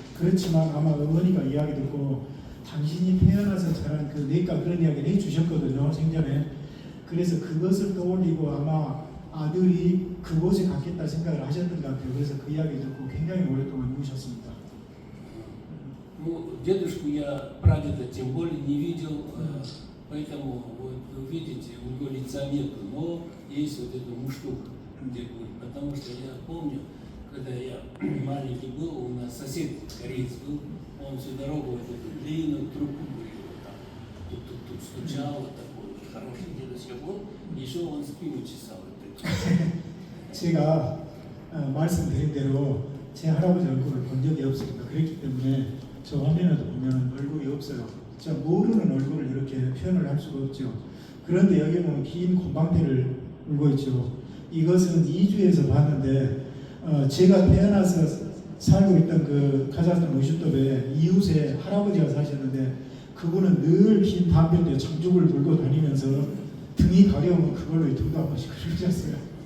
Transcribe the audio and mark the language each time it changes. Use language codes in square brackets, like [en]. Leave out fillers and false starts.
[ko] 그렇지만 아마 어머니가 이야기 듣고 당신이 태어나서 자란 그 내과 그런 이야기를 해주셨거든요, 생전에. 그래서 그것을 떠올리고 아마 아들이 그곳에 갔겠다 생각을 하셨던 것 같아요. 그래서 그 이야기 듣고 굉장히 오랫동안 우셨습니다. [ru] Ну, дедушку я, прадеда, тем более не видел, поэтому вот, вы видите, у него лица нету, но есть вот эта муштука, где будет. Потому что я помню, когда я маленький был, у нас сосед кореец был, он всю дорогу вот эту длинную трубку курил, вот так, тут стучал, вот такой вот хороший дедушка был, еще он спину чесал. Вот [ko] 제가 말씀드린 대로 제 할아버지 얼굴을 본 적이 없습니다. 그렇기 때문에 저 화면에도 보면 얼굴이 없어요. 제가 모르는 얼굴을 이렇게 표현을 할 수가 없죠. 그런데 여기 보면 긴 곰방패를 물고 있죠. 이것은 이주에서 봤는데 제가 태어나서 살고 있던 그 카자흐스탄 우슈톱에 이웃에 할아버지가 사셨는데 그분은 늘 긴 담배인데 장죽을 물고 다니면서 등이 가려우면 그걸로 등도 한 번씩 긁으셨어요.